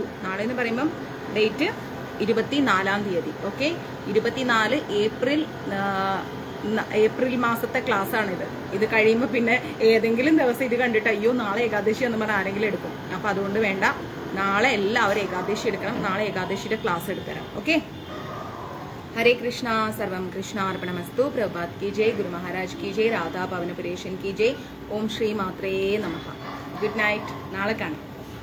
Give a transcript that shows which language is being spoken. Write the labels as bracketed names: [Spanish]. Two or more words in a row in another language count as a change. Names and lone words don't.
[Malayalam] നാളെ എന്ന് പറയുമ്പം ഡേറ്റ് 24-ാം തീയതി. ഓക്കെ, 24 ഏപ്രിൽ മാസത്തെ ക്ലാസ്സാണിത്. ഇത് കഴിയുമ്പോൾ പിന്നെ ഏതെങ്കിലും ദിവസം ഇത് കണ്ടിട്ട് അയ്യോ നാളെ ഏകാദശി എന്ന് പറഞ്ഞാൽ ആരെങ്കിലും എടുക്കും. അപ്പം അതുകൊണ്ട് വേണ്ട, നാളെ എല്ലാവരും ഏകാദശി എടുക്കണം. നാളെ ഏകാദശിയുടെ ക്ലാസ് എടുത്തരാം. ഓക്കെ, [Sanskrit] हरे कृष्णा, सर्वम कृष्णार्पणमस्तु. [Hindi] प्रभात की जय, गुरु महाराज की जय, राधा पवन पुरेशन की जय. [Sanskrit] ओम श्री मात्रे नमः. [English] good night. [Malayalam] നാളെ കാണാം.